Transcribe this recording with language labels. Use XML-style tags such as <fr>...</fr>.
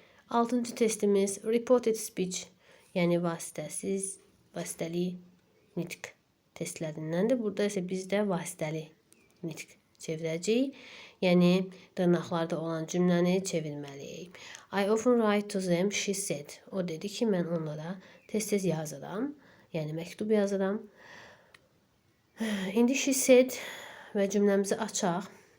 <az>6-cı testimiz reported speech, yəni vasitəsiz, vasitəli nitq testlərindəndir. Burada isə biz də vasitəli nitq çevirəcəyik. Yəni dırnaqlarda olan cümləni çevirməliyik.</az> <en>I often write to them, she said.</en> <az>O dedi ki, mən onlara tez-tez yazıram, yəni məktub yazıram. İndi she said və cümləmizi açaq.</az>